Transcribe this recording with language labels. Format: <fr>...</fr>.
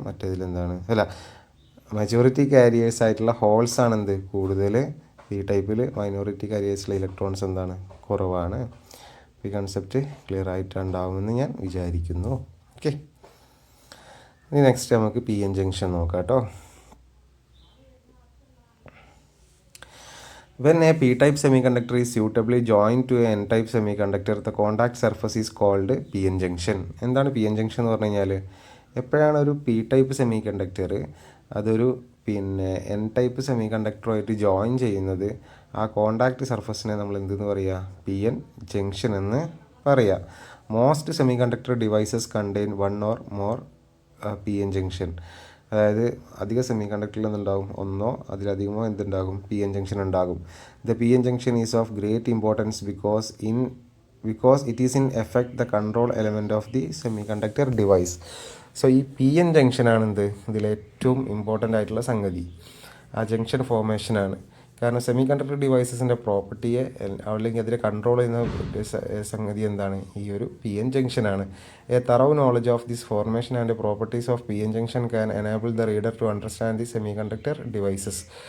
<ml>മറ്റേതിലെന്താണ്, majority careers ആയിട്ടുള്ള holes ആണ് എന്ത്, കൂടുതൽ. ഈ ടൈപ്പിൽ മൈനോറിറ്റി കാരിയേഴ്സിലെ ഇലക്ട്രോൺസ് എന്താണ്, കുറവാണ്. ഈ കൺസെപ്റ്റ് ക്ലിയർ ആയിട്ടുണ്ടാവുമെന്ന് ഞാൻ വിചാരിക്കുന്നു. ഓക്കെ, ഇനി നെക്സ്റ്റ് നമുക്ക് പി എൻ ജംഗ്ഷൻ നോക്കാം കേട്ടോ.</ml> <en>When a p-type semiconductor is suitably joined to a n-type semiconductor, the contact surface is called p-n junction.</en> <ml>എന്താണ് p-n junction എന്ന് പറഞ്ഞു കഴിഞ്ഞാൽ, എപ്പോഴാണ് ഒരു പി ടൈപ്പ് സെമി കണ്ടക്ടർ അതൊരു എൻ ടൈപ്പ് സെമി കണ്ടക്ടറുമായിട്ട് ജോയിൻ ചെയ്യുന്നത്, ആ കോണ്ടാക്റ്റ് സർഫസിനെ നമ്മൾ എന്തെന്ന് പറയുക, പി എൻ ജംഗ്ഷൻ എന്ന് പറയുക.</ml> <en>Most semi conductor devices contain one or more P N junction.</en> <ml>അതായത് അധിക സെമി കണ്ടക്ടറിൽ എന്തുണ്ടാകും, ഒന്നോ അതിലധികമോ എന്തുണ്ടാകും, പി എൻ ജംഗ്ഷൻ ഉണ്ടാകും. The P N junction is of great importance</ml> <en>because it is in effect the control element of the semiconductor device.</en> <ml>So ഈ P N ജംഗ്ഷനാണ് എന്ത്, ഇതിലേറ്റവും important ആയിട്ടുള്ള സംഗതി. ആ ജംഗ്ഷൻ ഫോർമേഷനാണ്. കാരണം സെമി കണ്ടക്ടർ ഡിവൈസസിൻ്റെ പ്രോപ്പർട്ടിയെ അല്ലെങ്കിൽ അതിനെ കൺട്രോൾ ചെയ്യുന്ന സംഗതി എന്താണ്, ഈ ഒരു P N ജംഗ്ഷനാണ്.</ml> <en>A thorough knowledge of this formation and properties of P N junction can enable the reader to understand the semi conductor devices.</en>